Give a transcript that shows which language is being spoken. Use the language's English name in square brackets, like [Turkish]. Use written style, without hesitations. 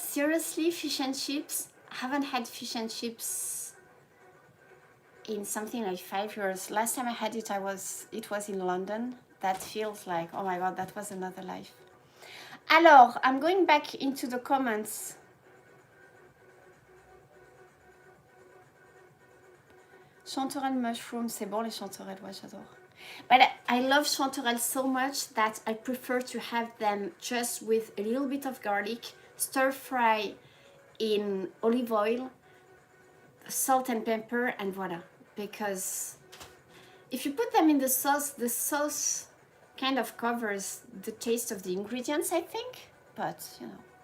[English] Seriously, fish and chips? I haven't had fish and chips in something like 5 years. Last time I had it, it was in London. That feels like, oh my god, that was another life. Alors, I'm going back into the comments. Chanterelle mushroom, [French] c'est bon les chanterelles, ouais, j'adore. [English] But I love chanterelle so much that I prefer to have them just with a little bit of garlic, stir fry in olive oil, salt and pepper, and voila. Because if you put them in the sauce kind of covers the taste of the ingredients, I think. But, you know.